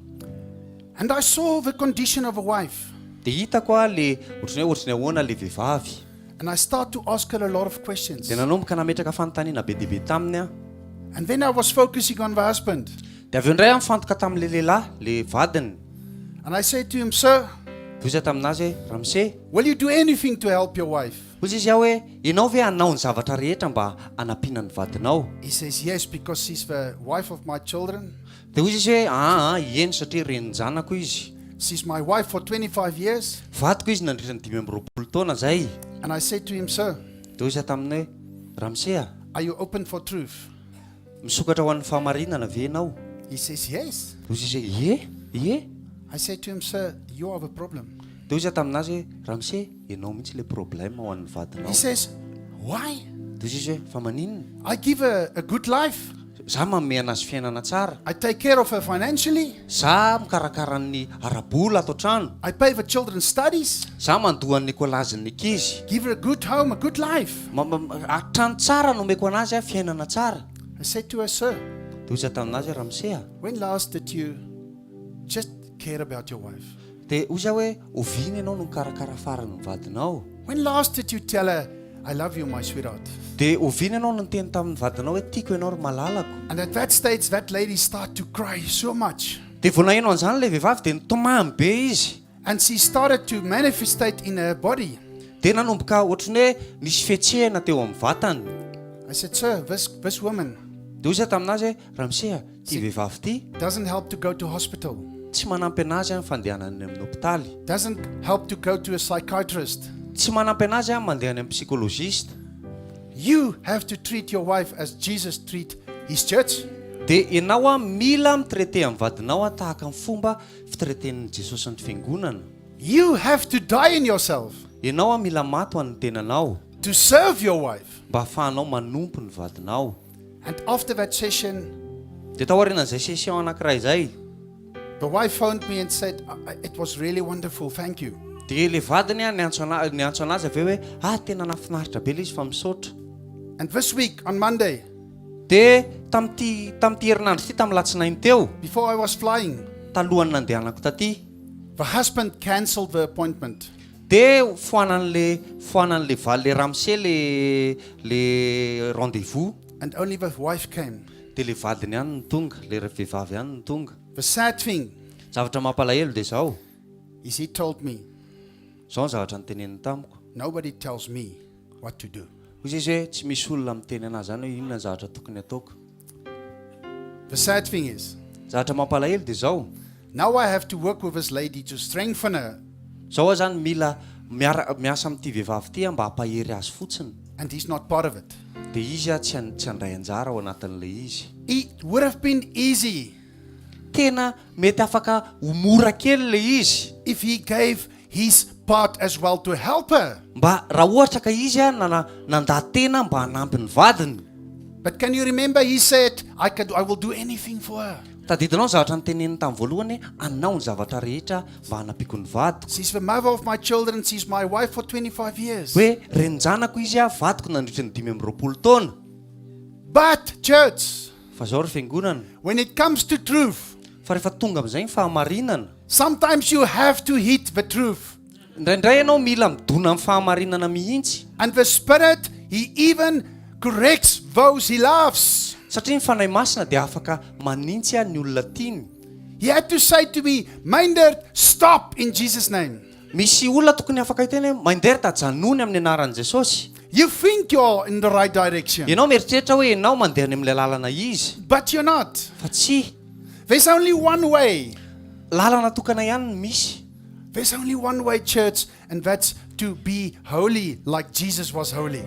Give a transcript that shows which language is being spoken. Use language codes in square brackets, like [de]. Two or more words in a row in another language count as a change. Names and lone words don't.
[en] And I saw the condition of a wife. [mg] Dia hitako a le ohatrany ahoana le vehivavy. [en] And I start to ask her a lot of questions. [mg] Dia nanomboka nametraka fanontaniana be dia be taminy a. [en] And then I was focusing on the husband. [mg] Dia avy eo indray a mifantoka tamin'le lehilahy le vadiny. [en] And I said to him, sir, [mg] Dia izy taminazy hoe ramose, [en] will you do anything to help your wife? [mg] hozy izy aho hoe ianao ve hanao ny zavatra rehetra mba hanampiana ny vadinao? [en] He says, yes, because she's the wife of my children. [mg] Dia hozy izy hoe eny satria renin-janako izy. [en] She's my wife for 25 years. [mg] Vadiko izy nandritra ny 5 taona zay. [en] And I said to him, sir, [mg] Dia izy taminy hoe ramose a, [en] are you open for truth? [mg] misokatra ho an'ny fahamarinana ve ianao? [en] He says, yes. [mg] Dia izy hoe ie. [en] I said to him, sir, you have a problem. [mg] Dia izy taminazy hoe ramose, ianao mihitsy le problème ho an'ny vadinao. [en] He says, why? [mg] Dia izy hoe fa maninona? [en] I give her a good life. [mg] Za manome anazy fiainana tsara. [en] I take care of her financially. [mg] Za mikarakara ny arabola ato trano. [en] I pay for children's studies. [mg] Za mandoa ny kolazin'ny ankizy. [en] Give her a good home, a good life. [mg] Trano tsara nomeko anazy a fiainana tsara. [en] I said to her, sir, [mg] Dia izy taminazy ramose a, [en] when last did you just care about your wife? [mg] dia hozy aho hoe oviny ianao no mikarakara farany ny vadinao? [en] When last did you tell her, I love you, my sweetheart? [mg] Dia oviny ianao no niteny tamin'ny vadinao hoe tiako ianao ry malalako? [en] And at that stage, that lady started to cry so much. [mg] Dia vao naheno an'izany le vehivavy dia nitomany be izy. [en] And she started to manifestate in her body. [mg] Dia nanomboka ohatrany hoe nisy fihetsehana teo amin'ny vatany. [en] I said, sir, this woman [mg] Dia hozy taminazy hoe ramose a, ty vehivavy ty [en] doesn't help to go to hospital. [mg] tsy manampy anazy a fandehanany amin'ny hopitaly. [en] Doesn't help to go to a psychiatrist. [mg] Tsy manampy anazy a mandeha any amin'ny psychologiste. [en] You have to treat your wife as Jesus treat his church. [mg] Dia ianao a mila mitraité amin'ny vadinao a tahaka ny fomba fitreten'ny Jesosy ny fiangonana. [en] You have to die in yourself [mg] Ianao a mila maty ho an'ny tenanao [en] to serve your wife. [mg] mba ahafahanao manompo ny vadinao. [en] And after that session, [mg] Dia taorian'izay session anankiray izay, [en] the wife phoned me and said, it was really wonderful, thank you. [mg] dia le vadiny a niantso anazy avy eo hoe tena nafinaritra be le izy fa misaotra. [en] And this week, on Monday, [mg] Dia tamin'ity herinandro ity tamin'ny latsinainy teo, [en] before I was flying, [mg] talohany nandehanako taty, [en] the husband cancelled the appointment. [mg] dia foanan'le valy le ramose le rendez-vous. [en] And only the wife came. [mg] Dia le vadiny ihany ny tonga, le vehivavy ihany ny tonga. [en] The sad thing [mg] Zavatra mampalahelo dia izao [en] is he told me, [mg] ny zavatra niteneniny tamiko. [en] nobody tells me what to do. [mg] Hozy izy hoe tsy misy olona miteny anazy zany hoe inona ny zavatra tokony ataoko. [en] The sad thing is, [mg] Zavatra mampalahelo dia izao, [en] now I have to work with this lady to strengthen her, [mg] zao aho zany mila miasa amin'ity vehivavy ity mba hampahery azy fotsiny. [en] and he's not part of it. [mg] Dia izy a tsy handray anjara ao anatin'le izy. [en] It would have been easy [mg] Tena mety afaka ho mora kely le izy [en] if he gave his part as well to help her. [mg] mba raha ohatra ka izy a nandatena mba hanampy ny vadiny. [en] But can you remember he said, I will do anything for her. [mg] Tadidinao ny zavatra niteneniny tamin'ny voalohany anao ny zavatra rehetra mba hanapiko ny vadiko. [en] She's the mother of my children. She's my wife for 25 years. [mg] Hoe renin-janako izy a, vadiko nandritra ny 5 taona. [en] But church, [mg] Fa zao ry fiangonana, [en] when it comes to truth, [mg] fa rehefa tonga amin'izay ny fahamarinana, [en] sometimes you have to hit the truth. [mg] indraindray ianao mila midona amin'ny fahamarinana mihitsy. [en] And the Spirit, he even corrects those he loves. [mg] Satria ny fanahy masina dia afaka manintsy a ny olona tiany. [en] He had to say to me, Myndert, stop in Jesus' name. [mg] Misy olona tokony afaka hiteny hoe Myndert janony amin'ny anaran'i Jesosy. [en] You think you're in the right direction, [mg] Ianao mieritreritra hoe ianao mandeha any amin'ilay lalana izy, [en] but you're not. [mg] fa tsy. [en] There's only one way. [mg] Lalana tokana ihany no misy. [en] There's only one way, church, and that's to be holy like Jesus was holy.